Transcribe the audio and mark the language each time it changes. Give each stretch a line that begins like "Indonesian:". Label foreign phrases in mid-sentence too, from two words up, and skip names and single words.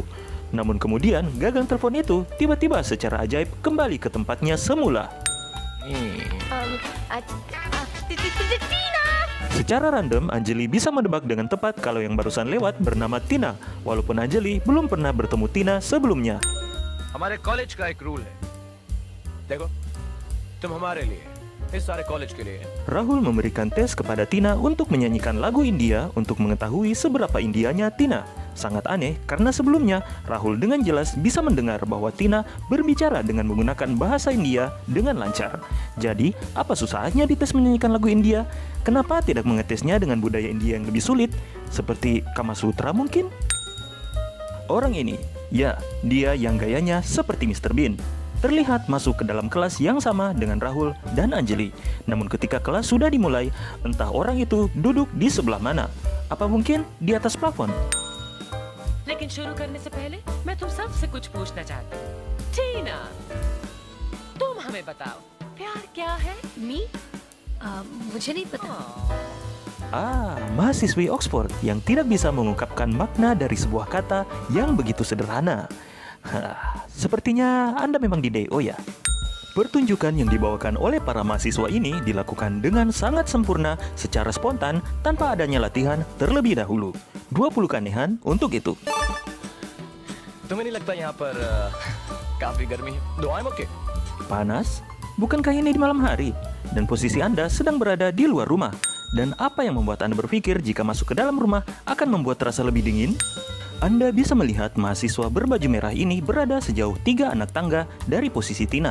Indonesian: Namun kemudian gagang telepon itu tiba-tiba secara ajaib kembali ke tempatnya semula. Tina! Secara random, Anjali bisa menebak dengan tepat kalau yang barusan lewat bernama Tina, walaupun Anjali belum pernah bertemu Tina sebelumnya.
Hindi: हमारे कॉलेज का एक रूल है, देखो, तुम हमारे लिए, इस सारे कॉलेज के लिए.
Indonesian: Rahul memberikan tes kepada Tina untuk menyanyikan lagu India untuk mengetahui seberapa Indianya Tina. Sangat aneh karena sebelumnya Rahul dengan jelas bisa mendengar bahwa Tina berbicara dengan menggunakan bahasa India dengan lancar. Jadi, apa susahnya dites menyanyikan lagu India? Kenapa tidak mengetesnya dengan budaya India yang lebih sulit? Seperti Kama Sutra mungkin? Orang ini, ya, dia yang gayanya seperti Mr. Bean. Terlihat masuk ke dalam kelas yang sama dengan Rahul dan Anjali. Namun ketika kelas sudah dimulai, entah orang itu duduk di sebelah mana. Apa mungkin di atas plafon?
Hindi: लेकिन शुरू करने से पहले मैं तुम सबसे कुछ पूछना चाहती हूँ। टीना, तुम हमें बताओ, प्यार क्या है? मी मुझे नहीं पता।
Indonesian: Mahasiswi Oxford yang tidak bisa mengungkapkan makna dari sebuah kata yang begitu sederhana. Sepertinya Anda memang di DO ya. Pertunjukan yang dibawakan oleh para mahasiswa ini dilakukan dengan sangat sempurna secara spontan tanpa adanya latihan terlebih dahulu. 20 keanehan untuk itu.
Hindi: तुम्हें नहीं लगता यहाँ पर काफी गर्मी है?
English: No, I'm okay.
Indonesian: Panas? Bukankah ini di malam hari? Dan posisi Anda sedang berada di luar rumah. Dan apa yang membuat Anda berpikir jika masuk ke dalam rumah akan membuat terasa lebih dingin? Anda bisa melihat mahasiswa berbaju merah ini berada sejauh 3 anak tangga dari posisi Tina.